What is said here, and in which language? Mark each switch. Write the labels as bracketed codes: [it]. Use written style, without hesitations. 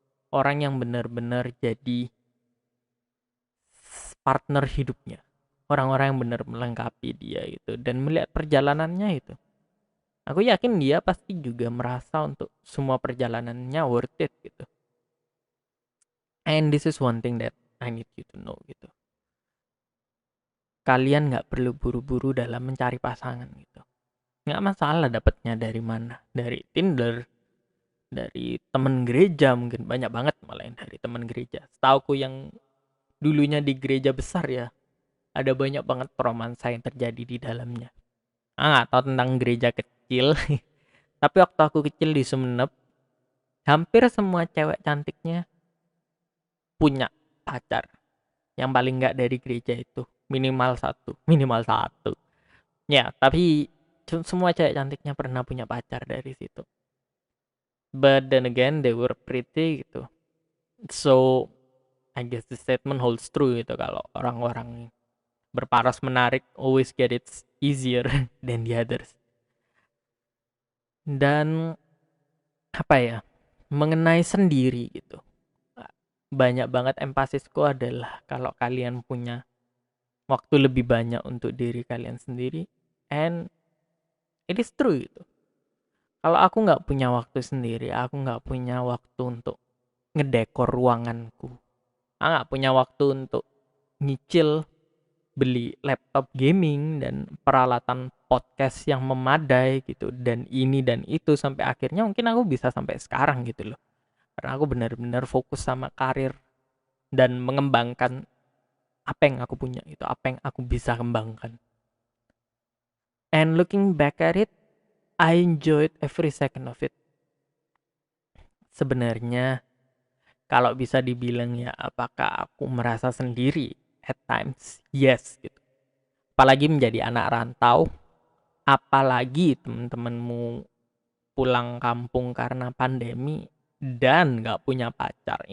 [id] Orang yang benar-benar jadi partner hidupnya. Orang-orang yang benar melengkapi dia itu dan melihat perjalanannya itu. Aku yakin dia pasti juga merasa untuk semua perjalanannya [en] worth it [id] gitu. [en] And this is one thing that I need you to know gitu. [id] Kalian nggak perlu buru-buru dalam mencari pasangan gitu. Nggak masalah dapatnya dari mana. Dari Tinder, dari teman gereja mungkin. Banyak banget malah yang dari teman gereja. Setauku yang dulunya di gereja besar ya. Ada banyak banget romansa yang terjadi di dalamnya. Nggak tahu tentang gereja kecil. Tapi waktu aku kecil di Sumenep, hampir semua cewek cantiknya punya pacar. Yang paling nggak dari gereja itu minimal satu ya, tapi semua cewek cantiknya pernah punya pacar dari situ. [en] But then again they were pretty gitu, so I guess the statement holds true gitu, [id] kalau orang-orang berparas menarik [en] always get it easier than the others. [id] Dan apa ya, mengenai sendiri gitu, banyak banget empasisku adalah kalau kalian punya waktu lebih banyak untuk diri kalian sendiri, [en] and it is true [id] gitu. Kalau aku nggak punya waktu sendiri, aku nggak punya waktu untuk ngedekor ruanganku, aku nggak punya waktu untuk nyicil beli laptop gaming dan peralatan podcast yang memadai gitu, dan ini dan itu, sampai akhirnya mungkin aku bisa sampai sekarang gitu loh. Karena aku benar-benar fokus sama karir dan mengembangkan apa yang aku punya itu, apa yang aku bisa kembangkan. [en] And looking back at it, I enjoyed every second of it. [id] Sebenarnya kalau bisa dibilang ya, apakah aku merasa sendiri? [en] At times, yes [id] gitu. Apalagi menjadi anak rantau, apalagi temen-temenmu pulang kampung karena pandemi dan nggak punya pacar.